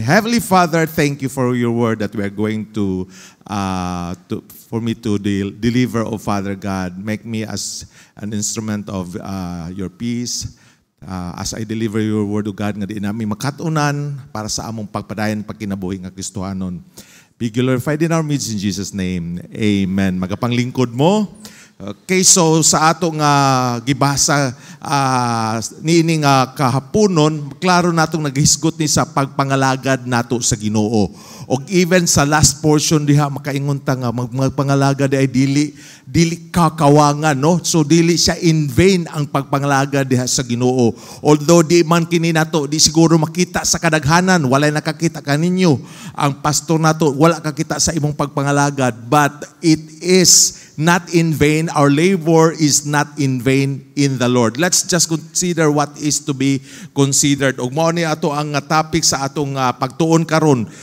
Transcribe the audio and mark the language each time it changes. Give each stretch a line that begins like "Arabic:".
English: Heavenly Father, thank you for your word that we are going to for me to deliver, oh Father God. Make me as an instrument of your peace. As I deliver your word, O God,
Cebuano: nga di namin makatunan para sa among pagpadayon pagkinabuhi nga Kristohanon.
English: Be glorified in our midst in Jesus' name.
Cebuano: Amen. Magapanglingkod mo. Okay, so sa atong gibasa niining kahaponon, klaro natong naghisgot ni sa pagpangalagad nato sa Ginoo. Og even sa last portion diha makaingon ta nga magpangalagad ay dili kakawangan, no? So dili siya in vain ang pagpangalagad diha sa Ginoo. Although di man kini nato di siguro makita sa kadaghanan, walay nakakita kaninyo. Ang pastor nato wala kakita sa imong pagpangalagad,
English: but it is not in vain. Our labor is not in vain in the Lord. Let's just consider what is to be considered.
Cebuano: Ug mao ni ato ang topic sa atong pagtuon karon.